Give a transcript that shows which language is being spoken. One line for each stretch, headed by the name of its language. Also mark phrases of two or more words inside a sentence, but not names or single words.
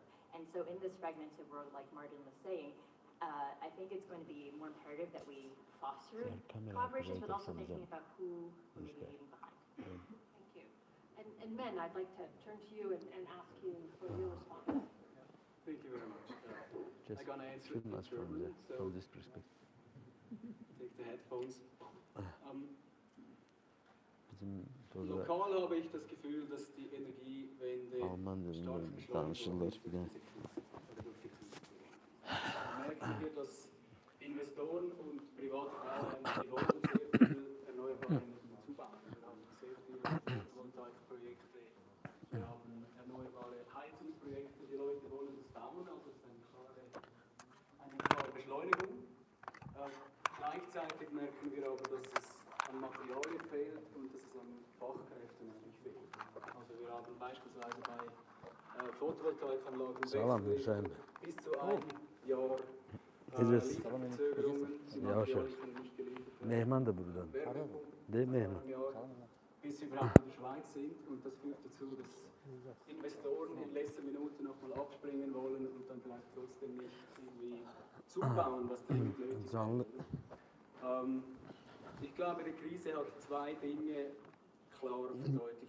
English: And so in this fragmented world, like Martin was saying, I think it's going to be more imperative that we foster collaborations, but also thinking about who may be leaving behind. Thank you. And Men, I'd like to turn to you and ask you for your response. Thank you very much. I'm going to answer it in German, so from this perspective. Take the headphones.
German: Lokal habe ich das Gefühl, dass die Energiewende stark beschleunigt wurde. Merken wir, dass Investoren und private Anleger, die wollen sehr viel erneuerbare Energie zubauen. Wir haben sehr viele Photovoltaikprojekte, wir haben erneuerbare Heizungsprojekte, die Leute wollen das bauen, also es ist eine klare Beschleunigung. Gleichzeitig merken wir aber, dass es an Materialien fehlt und dass es an Fachkräften eigentlich fehlt. Also wir haben beispielsweise bei Photovoltaikanlagen
Turkish: Sağlam bir
German: wegfällt,
Turkish: şey.
German: bis zu ein Jahr
Turkish: Gecesi.
German: Lieferverzögerungen, die
Turkish: Yavaş yavaş.
German: Materialien können nicht geliefert werden.
Turkish: Mehman da buradan.
German: Wärmepumpen
Turkish: Değil mi Mehman?
German: im Jahr, bis wir überhaupt in der Schweiz sind. Und das führt dazu, dass Investoren in letzter Minute nochmal abspringen wollen und dann vielleicht trotzdem nicht irgendwie zubauen, was dringend nötig ist.
Turkish: Canlı.
German: Ich glaube, die Krise hat zwei Dinge klar verdeutlicht.